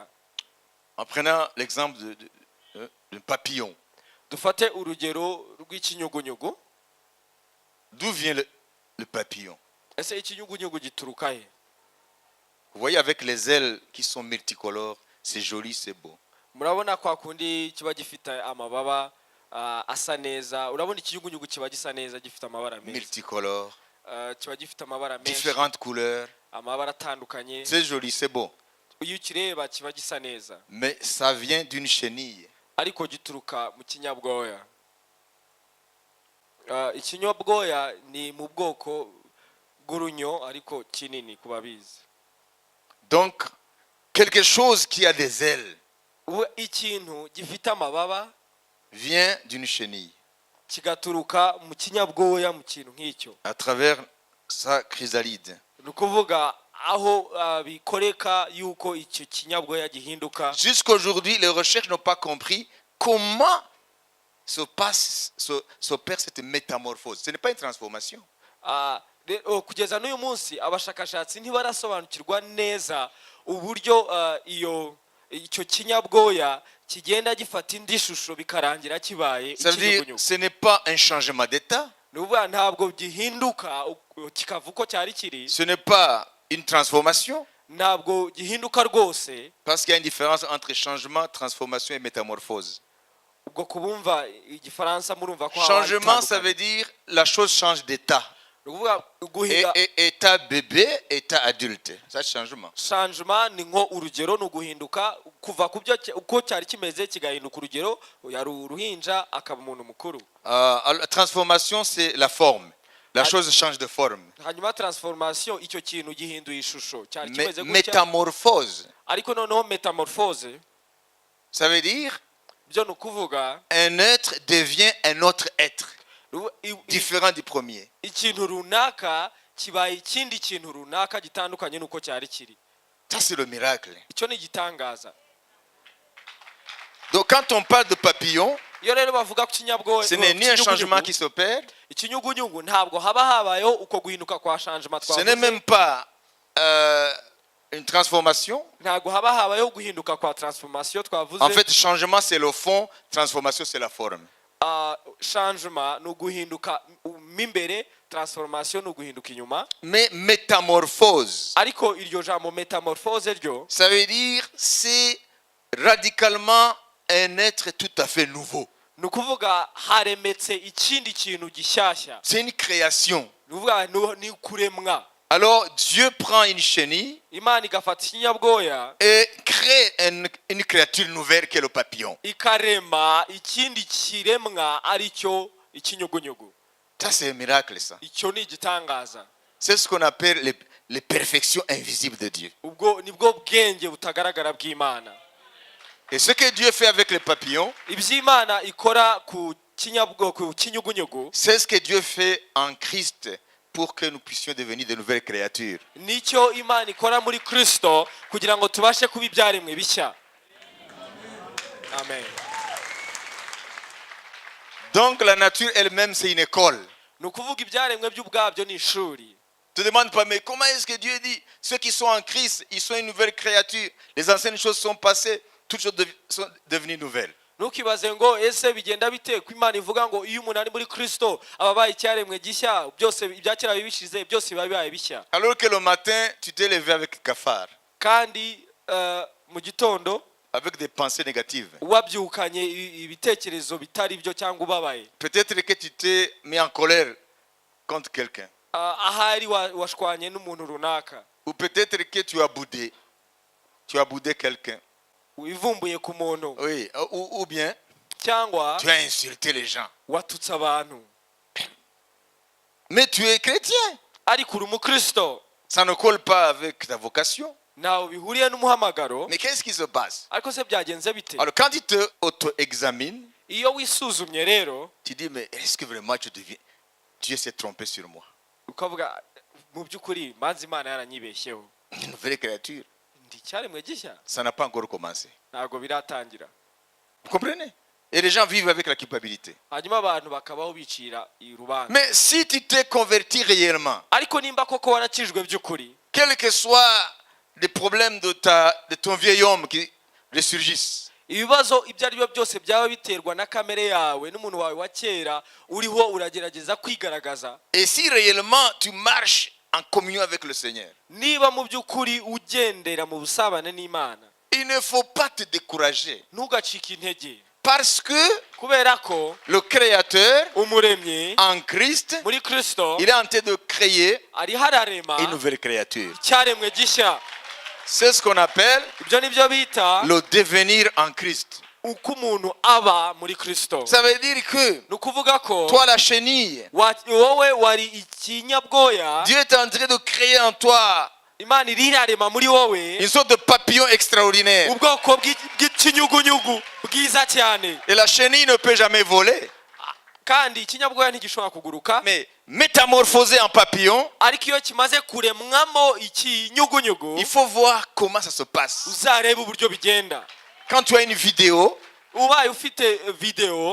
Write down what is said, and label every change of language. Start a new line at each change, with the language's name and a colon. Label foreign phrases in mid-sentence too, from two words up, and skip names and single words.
French: En prenant l'exemple d'un papillon.
Kinyarwanda: dufate urugero rw'ikinyugunyugu.
French: D'où vient le papillon?
Kinyarwanda: ese ikinyugunyugu gituruka he?
French: Vous voyez, avec les ailes qui sont multicolores, c'est joli, c'est beau.
Kinyarwanda: murabona kwa kundi kiba gifite amababa asa neza. urabona ikinyugunyugu kiba gisa neza gifite amabara meza,
French: Multicolores,
Kinyarwanda: kiba gifite amabara menshi,
French: différentes couleurs.
Kinyarwanda: amabara atandukanye.
French: C'est joli, c'est beau.
Kinyarwanda: iyo ukireba kiba gisa neza,
French: Mais ça vient d'une chenille.
Kinyarwanda: ariko gituruka mu kinyabwoya. ikinyabwoya ni mu bwoko bw'urunyo ariko kinini ku babizi.
French: Donc, quelque chose qui a des ailes
Kinyarwanda: ikintu gifite amababa
French: vient d'une chenille
Kinyarwanda: kigaturuka mu kinyabwoya, mu kintu nk'icyo.
French: à travers sa chrysalide.
Kinyarwanda: ni ukuvuga aho bikoreka yuko icyo kinyabwoya gihinduka.
French: Jusqu'aujourd'hui, les recherches n'ont pas compris comment s'opère cette métamorphose. Ce n'est pas une transformation.
Kinyarwanda: kugeza n'uyu munsi abashakashatsi ntibarasobanukirwa neza uburyo icyo kinyabwoya kigenda gifata indi shusho bikarangira kibaye
French: Ça veut dire
Kinyarwanda: ikinyugunyugu.
French: ce n'est pas un changement d'état,
Kinyarwanda: ni ukuvuga ntabwo gihinduka kikava uko cyari kiri,
French: ce n'est pas une transformation,
Kinyarwanda: ntabwo gihinduka rwose.
French: parce qu'il y a une différence entre changement, transformation et métamorphose.
Kinyarwanda: ubwo kubumva igifaransa murumva ko
French: Changement, ça veut dire la chose change d'état.
Kinyarwanda: ni ukuvuga guhinga.
French: État bébé, état adulte. Ça, c'est changement.
Kinyarwanda: changement ni nko urugero, ni uguhinduka kuva ku byo uko cyari kimeze kigahinduka urugero, yari uruhinja akaba umuntu mukuru.
French: La transformation, c'est la forme. La chose change de forme.
Kinyarwanda: hanyuma transformation, icyo kintu gihinduye ishusho, cyari kimeze gutya.
French: Métamorphose,
Kinyarwanda: ariko noneho metamorphose
French: ça veut dire
Kinyarwanda: byo ni ukuvuga
French: un être devient un autre être, différent du premier.
Kinyarwanda: ikintu runaka kibaye ikindi kintu runaka gitandukanye n'uko cyari kiri.
French: Ça, c'est le miracle.
Kinyarwanda: icyo ni igitangaza.
French: Donc, quand on parle de papillon,
Kinyarwanda: iyo rero bavuga ku kinyabwoya,
French: ce n'est ni un changement qui s'opère,
Kinyarwanda: ikinyugunyugu ntabwo haba habayeho uko guhinduka kwa changement
French: ce n'est
Kinyarwanda: twavuze.
French: même pas une transformation.
Kinyarwanda: ntabwo haba habayeho guhinduka kwa transformation twavuze.
French: En fait, changement, c'est le fond, transformation, c'est la forme.
Kinyarwanda: changement ni uguhinduka imbere, transformation ni uguhinduka inyuma.
French: Mais métamorphose,
Kinyarwanda: ariko iryo jambo metamorphose ryo
French: ça veut dire c'est radicalement un être tout à fait nouveau.
Kinyarwanda: ni ukuvuga haremetse ikindi kintu gishyashya.
French: C'est une création.
Kinyarwanda: ni ukuvuga ni kuremwa.
French: Alors Dieu prend une chenille
Kinyarwanda: imana igafata ikinyabwoya
French: et crée une créature nouvelle qui est le papillon.
Kinyarwanda: ikarema ikindi kiremwa aricyo ikinyugunyugu.
French: Ça, c'est un miracle, ça.
Kinyarwanda: icyo ni igitangaza.
French: C'est ce qu'on appelle les perfections invisibles de Dieu.
Kinyarwanda: ubwo nibwo bwenge butagaragara bw'Imana.
French: Et ce que Dieu fait avec les papillons,
Kinyarwanda: iby'Imana ikora ku kinyugunyugu.
French: C'est ce que Dieu fait en Christ pour que nous puissions devenir de nouvelles créatures.
Kinyarwanda: Nicyo Imana ikora muri Kristo kugira ngo tubashe kuba ibyaremwe bishya.
French: Amen. Donc la nature elle-même c'est une école.
Kinyarwanda: Nukuvuga ibyaremwe by'ubwabyo ni ishuri.
French: Ne te demande pas, mais comment est-ce que Dieu dit, ceux qui sont en Christ, ils sont une nouvelle créature. Les anciennes choses sont passées, toutes choses sont devenues nouvelles.
Kinyarwanda: Ntukibaze ngo ese bigenda bite ko Imana ivuga ngo iyo umuntu ari muri Kristo ababaye icyaremwe gishya byose ibyakera bibishize byose bibaye bishya.
French: Alors que le matin, tu t'es levé avec cafard.
Kinyarwanda: Kandi mu gitondo
French: avec des pensées négatives.
Kinyarwanda: wabyukanye ibitekerezo bitari byo cyangwa ubabaye.
French: Peut-être que tu t'es mis en colère contre quelqu'un.
Kinyarwanda: Ahari washwanye n'umuntu runaka.
French: Ou peut-être que tu as boudé quelqu'un.
Kinyarwanda: Wivumbuye ku muntu.
French: Oui, ou bien
Kinyarwanda: cyangwa
French: tu as insulté les gens.
Kinyarwanda: Watutse abantu.
French: Mais tu es chrétien.
Kinyarwanda: Ariko uri umukristo.
French: Ça ne colle pas avec ta vocation.
Kinyarwanda: Nawe bihuriye n'umuhamagaro.
French: Mais qu'est-ce qui se passe?
Kinyarwanda: Ariko se byagenze bite?
French: Alors quand tu te auto-examines,
Kinyarwanda: iyo wisuzumye rero,
French: tu dis mais est-ce que vraiment Dieu s'est trompé sur moi?
Kinyarwanda: Ukavuga mu byukuri manzi Imana yaranyibeshyeho.
French: Une nouvelle créature.
Kinyarwanda: Ndi cyaremwe gishya.
French: Ça n'a pas encore commencé.
Kinyarwanda: Ntago biratangira.
French: Vous comprenez? Et les gens vivent avec la culpabilité.
Kinyarwanda: Hanyuma abantu bakabaho bicira irubanza.
French: Mais si tu t'es converti réellement,
Kinyarwanda: ariko nimba koko warakijwe byukuri,
French: quel que soit les problèmes de ton vieil homme qui ressurgissent,
Kinyarwanda: ibibazo ibyo ari byo byose byaba biterwa na kamere yawe n'umuntu wawe wa kera uriho uragerageza kwigaragaza,
French: et si réellement tu marches en communion avec le Seigneur,
Kinyarwanda: niba mu byukuri ugendera mu busabane n'Imana,
French: il ne faut pas te décourager.
Kinyarwanda: Ntugacike intege.
French: Parce que
Kinyarwanda: kubera ko
French: le Créateur
Kinyarwanda: umuremyi
French: en Christ,
Kinyarwanda: muri Kristo
French: il est en train de créer
Kinyarwanda: ari hararema
French: une nouvelle créature.
Kinyarwanda: cyaremwe gishya.
French: C'est ce qu'on appelle
Kinyarwanda: Ibyo nibyo bita
French: le devenir en Christ.
Kinyarwanda: uko umuntu aba muri Kristo.
French: Ça veut dire que
Kinyarwanda: Nukuvuga ko
French: toi la chenille,
Kinyarwanda: wowe wari ikinyabwoya,
French: Dieu est en train de créer en toi
Kinyarwanda: Imana irirarema muri wowe
French: une sorte de papillon extraordinaire.
Kinyarwanda: ubwoko bw'ikinyugunyugu bwiza cyane.
French: Et la chenille ne peut jamais voler.
Kinyarwanda: Kandi ikinyabwoya ntigishobora kuguruka.
French: Mais métamorphosé en papillon,
Kinyarwanda: ariko iyo kimaze kuremwamo ikinyugunyugu,
French: il faut voir comment ça se passe.
Kinyarwanda: uzareba uburyo bigenda.
French: Quand tu as une vidéo,
Kinyarwanda: ubaye ufite video,